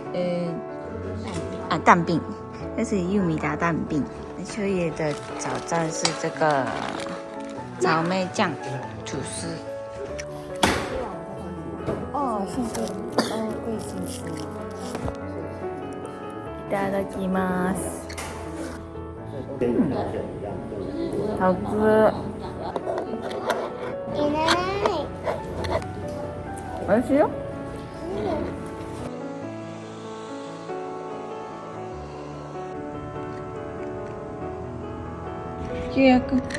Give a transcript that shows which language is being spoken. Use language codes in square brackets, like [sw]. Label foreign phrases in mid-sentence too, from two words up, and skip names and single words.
[zh] 蛋饼，这是玉米达蛋饼。秋叶的早餐是这个草莓酱吐司。哦，谢谢。哦，贵姓氏。 [ja] いただきます。 [zh] 好吃。 [ja] 美味しいよ。主役。